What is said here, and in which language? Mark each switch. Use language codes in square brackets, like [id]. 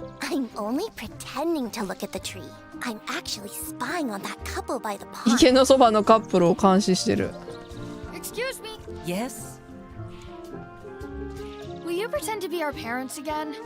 [en] I'm only pretending to look at the tree. I'm actually spying on that couple by the pond. [ja] 池のそばのカップルを監視してる。 [en] Excuse me. Yes? Will you pretend to be our parents again?